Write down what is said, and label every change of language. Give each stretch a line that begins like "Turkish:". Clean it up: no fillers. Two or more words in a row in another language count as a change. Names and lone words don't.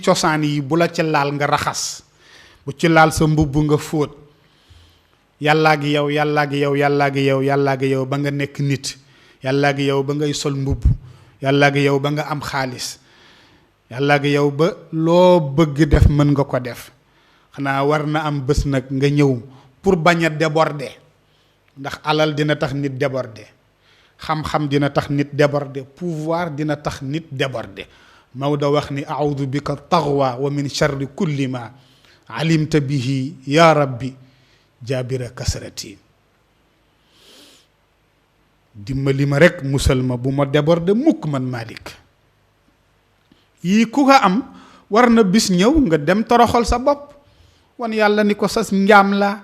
Wolof: cosaan yi bu la ci laal nga raxas bu ci laal sa mbubb nga fóot yàllaa gi yow ba nga nekk nit yàllaa gi yow ba ngay sol mbubb yàllaa gi yow ba nga am xaalis yàllaa gi yow ba loo bëgg def mën nga ko def xanaa war na am bés nag nga ñëw pour bañ a déborder, ndax alal dina tax nit déborder, xam-xam dina tax nit déborder, pouvoir dina tax nit déborder. Maodo wax ni
Arabic: أعوذ بك طغوى ومن شر كل ما علمت به يا ربي جابر كسرتي.
Wolof: dimbali ma rek musal ma bu ma déborder mukk man Malick. yii ku ko am war na bis ñëw nga dem toroxal sa bopp wan yàlla ni ko sas njaam la.